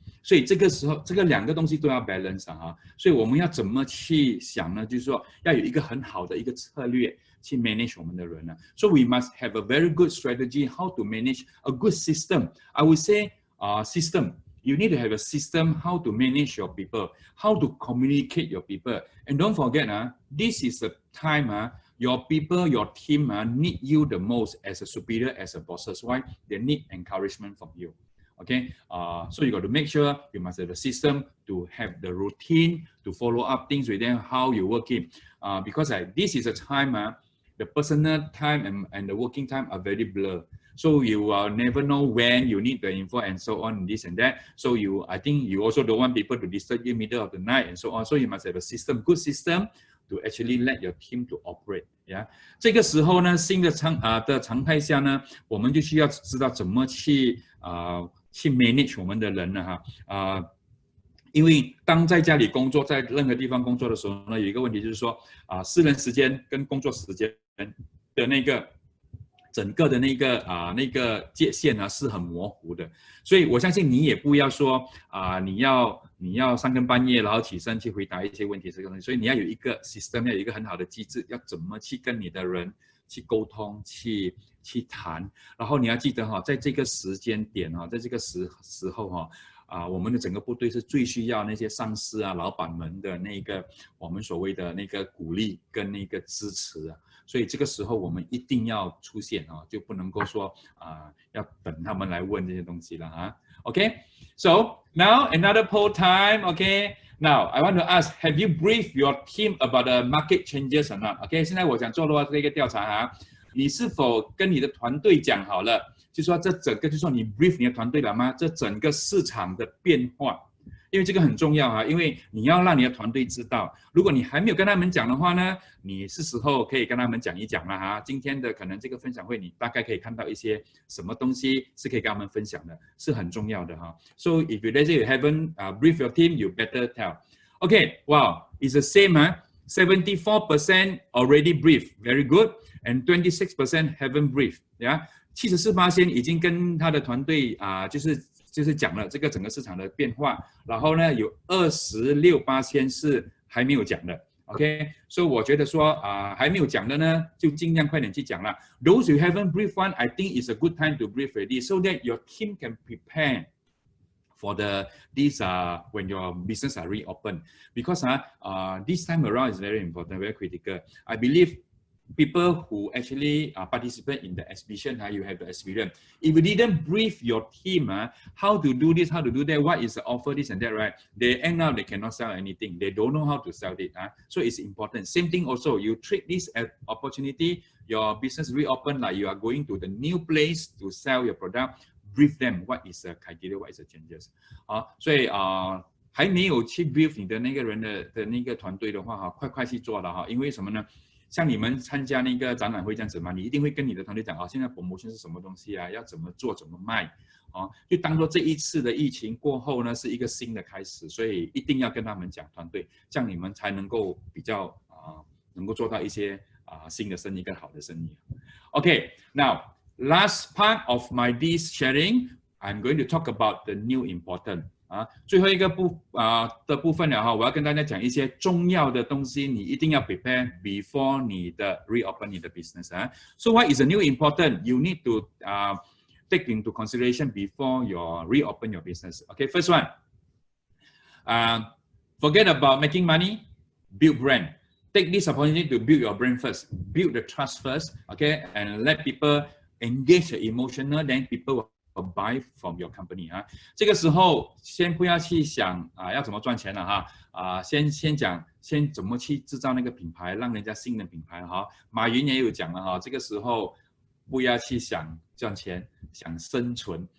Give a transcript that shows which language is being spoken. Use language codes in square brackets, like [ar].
[zh] 所以这个时候，这个两个东西都要 balance 所以我们要怎么去想呢？就是说要有一个很好的一个策略去 manage 我们的人呢。 [en] So we must have a very good strategy how to manage a good system. I would say system. You need to have a system how to manage your people, how to communicate your people. And don't forget, this is the time your people, your team need you the most as a superior, as a bosses. Why? They need encouragement from you. Okay, so you got to make sure you must have a system to have the routine to follow up things with them, how you working. Because this is a time, the personal time and the working time are very blurred. So you will never know when you need the info and so on, this and that. So I think you also don't want people to disturb you in the middle of the night and so on. So you must have a system, good system to actually let your team to operate. Yeah. [zh] 这个时候呢，新的常态下呢，我们就需要知道怎么去manage 我们的人呢因为当在家里工作，在任何地方工作的时候呢，有一个问题就是说私人时间跟工作时间的那个整个的那个界限是很模糊的，所以我相信你也不要说你要3更半夜然后起身去回答一些问题这个东西，所以你要有一个 system， 要有一个很好的机制，要怎么去跟你的人去沟通，去谈，然后你要记得在这个时间点在这个时候我们的整个部队是最需要那些上司老板们的那个我们所谓的那个鼓励跟那个支持所以这个时候我们一定要出现就不能够说要等他们来问这些东西了 [en] Okay, so now another poll time. Okay, now I want to ask, have you briefed your team about the market changes or not? [zh] Okay, 现在我想做的话这个调查你是否跟你的团队讲好了，就说这整个就说你 brief 你的团队了吗？这整个市场的变化，因为这个很重要因为你要让你的团队知道，如果你还没有跟他们讲的话呢，你是时候可以跟他们讲一讲了今天的可能这个分享会，你大概可以看到一些什么东西是可以跟他们分享的，是很重要的 [en] So if you let's say you haven't briefed your team, you better tell. Okay, wow, it's the same 74% already briefed, very good, and 26% haven't briefed. [zh] Yeah, 74% 已经跟他的团队就是讲了这个整个市场的变化，然后呢有26% 是还没有讲的 ，OK， 所以我觉得说还没有讲的呢，就尽量快点去讲了。 [en] Those who haven't briefed one, I think it's a good time to brief already, so that your team can prepare for this when your business are reopened. Because this time around is very important, very critical. I believe people who actually participate in the exhibition, you have the experience. If you didn't brief your team, how to do this, how to do that, what is the offer, this and that, right? They end up, they cannot sell anything. They don't know how to sell it. So it's important. Same thing also, you treat this as opportunity, your business reopen, like you are going to the new place to sell your product, brief them what is the criteria, what is the changes. 所以 [zh] 还没有去 build 你的那个人的那个团队的话哈，快去做了哈，因为什么呢？像你们参加那个展览会这样子嘛，你一定会跟你的团队讲现在 promotion 是什么东西啊，要怎么做怎么卖，就当做这一次的疫情过后呢是一个新的开始，所以一定要跟他们讲团队，这样你们才能够比较能够做到一些新的生意跟好的生意。 [en] Okay, now last part of my this sharing, I'm going to talk about the new important. [zh] 最后一个的部分了哈，我要跟大家讲一些重要的东西，你一定要 [en] prepare before [zh] 你的 reopen 你的 business [en] So what is the new important? You need to take into consideration before you reopen your business. Okay, first one, forget about making money, build brand. Take this opportunity to build your brand first, build the trust first, okay, and let people engage the emotional, then people will buy from your company [zh] 这个时候先不要去想要怎么赚钱了先讲先怎么去制造那个品牌，让人家信任品牌马云也有讲了这个时候不要去想赚钱，想生存。